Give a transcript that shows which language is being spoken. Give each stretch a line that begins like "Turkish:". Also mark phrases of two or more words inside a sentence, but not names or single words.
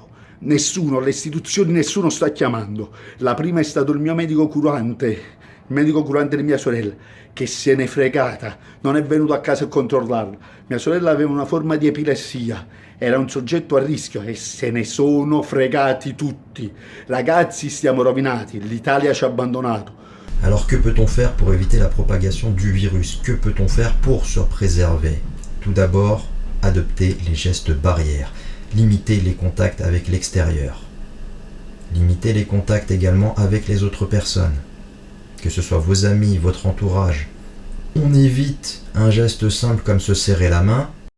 Italian: Nessuno, le istituzioni, nessuno sta chiamando. La prima è stato il mio medico curante, il medico curante di mia sorella, che se n'è fregata, non è venuto a casa a controllarla. Mia sorella aveva una forma di epilessia, era un soggetto a rischio e se ne sono fregati tutti. Ragazzi, stiamo rovinati, l'Italia ci ha abbandonato.
French: Alors que peut-on faire pour éviter la propagation du virus? Que peut-on faire pour se préserver? Tout d'abord, adopter les gestes barrières. Limiter les contacts avec l'extérieur. Limiter les contacts également avec les autres personnes. Que ce soit vos amis, votre entourage. On évite un geste simple comme se serrer la main.